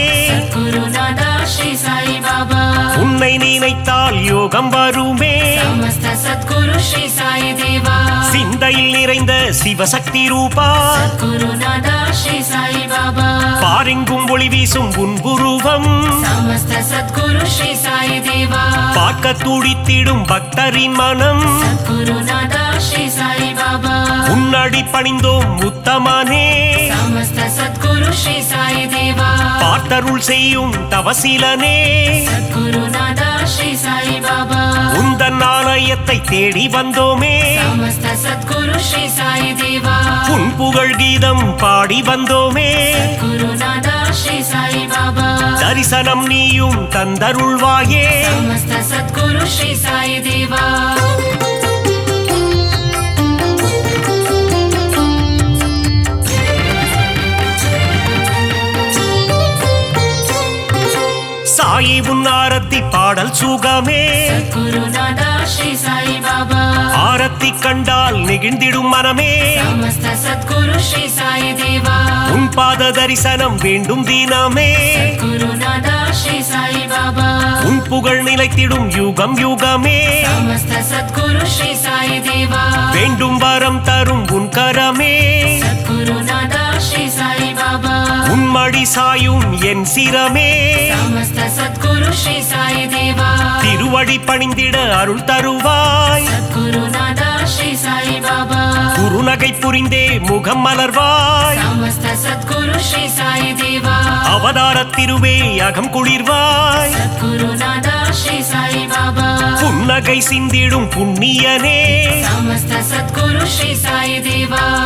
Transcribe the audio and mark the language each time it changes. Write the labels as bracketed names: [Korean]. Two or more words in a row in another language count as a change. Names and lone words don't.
[Tamil] சத்குருநாதா ஸ்ரீ சாய் பாபா உன்னை நினைத்தால் யோகம் வருமே [Sanskrit] समस्त सद्गुरु श्री साई देवा [Tamil] சிந்தையில் நிறைந்த சிவசக்தி ரூபா சத்குருநாதா ஸ்ரீ சாய் பாபா பாரெங்கும் ஒளி வீசும் உன் உருவம் [Sanskrit] समस्त सद्गुरु श्री साई देवा [Tamil] பார்க்க துடித்திடும் பக்தரின் மனம் சத்குருநாதா ஸ்ரீ சாய் பாபா உன்னடி பணிந்தோம் உத்தமனே [Sanskrit] समस्त सद्गुरु श्री साई देवा [Tamil] பார்த்தருள் செய்யும் தவசீலனே சத்குருநாதா ஸ்ரீ சாய் பாபா உந்தன் ஆலயத்தை தேடி வந்தோமே [Sanskrit] समस्त सद्गुरु श्री साई देवा [Tamil] உன் புகழ் கீதம் பாடி வந்தோமே சத்குருநாதா ஸ்ரீ சாய் பாபா தரிசனம் நீயும் தந்தருள்வாயே [Sanskrit] समस्त सद्गुरु श्री साई देवा [Tamil] சாயி உன் ஆரத்தி பாடல் சுகமே சத்குருநாதா ஸ்ரீ சாய் பாபா ஆரத்தி கண்டால் நெகிழ்ந்திடும் மனமே [Sanskrit] समस्त सद्गुरु श्री साई देवा [Tamil] உன் பாத தரிசனம் வேண்டும் தினமே சத்குருநாதா ஸ்ரீ சாய் பாபா உன் புகழ் நிலைத்திடும் யுகம் யுகமே [Sanskrit] समस्त सद्गुरु श्री साई देवा [Tamil] வேண்டும் வரம் தரும் உன் கரமே சத்குருநாதா ஸ்ரீ சாய் பாபா உன்மடி சாயும் என் சிரமே [Sanskrit] समस्त सद्गुरु श्री साई देवा [Tamil] திருவடி பணிந்திட அருள் தருவாய் சத்குருநாதா ஸ்ரீ சாய் பாபா குருநகை புரிந்தே முகம் மலர்வாய் [Sanskrit] समस्त सद्गुरु श्री साई देवा [Tamil] அவதார திருவே அகம் குளிர்வாய் சத்குருநாதா ஸ்ரீ சாய் பாபா புன்னகை சிந்திடும் புண்ணியனே [Sanskrit] समस्त सद्गुरु श्री साई देवा